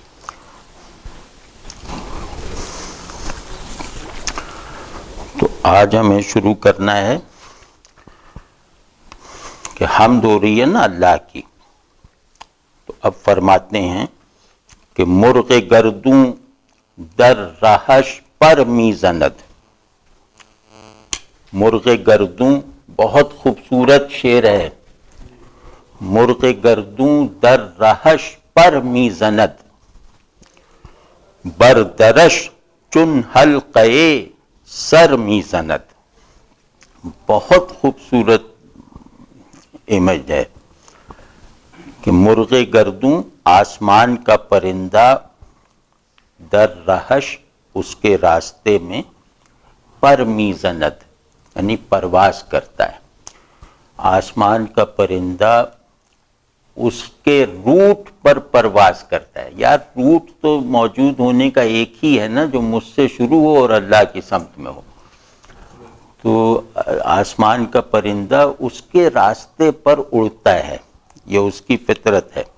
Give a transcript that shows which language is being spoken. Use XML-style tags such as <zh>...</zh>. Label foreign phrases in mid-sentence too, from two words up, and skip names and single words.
<ur>تو آج ہمیں شروع کرنا ہے کہ حمد ہو رہی ہے نا اللہ کی، تو اب فرماتے ہیں کہ</ur> <fa>مرغ گردوں در رہش پر می زند۔</fa> <ur>مرغ گردوں بہت خوبصورت شعر ہے۔</ur> <fa>مرغ گردوں در رہش پر می زند، بر درش چون حلقے سر می زند۔</fa> <ur>بہت خوبصورت امیج ہے کہ مرغ گردوں آسمان کا پرندہ</ur> <fa>در رہش</fa> <ur>اس کے راستے میں</ur> <fa>پر میزند</fa> <ur>یعنی پرواز کرتا ہے. آسمان کا پرندہ اس کے روٹ پر پرواز کرتا ہے. یار روٹ تو موجود ہونے کا ایک ہی ہے نا، جو مجھ سے شروع ہو اور اللہ کی سمت میں ہو. تو آسمان کا پرندہ اس کے راستے پر اڑتا ہے، یہ اس کی فطرت ہے.</ur>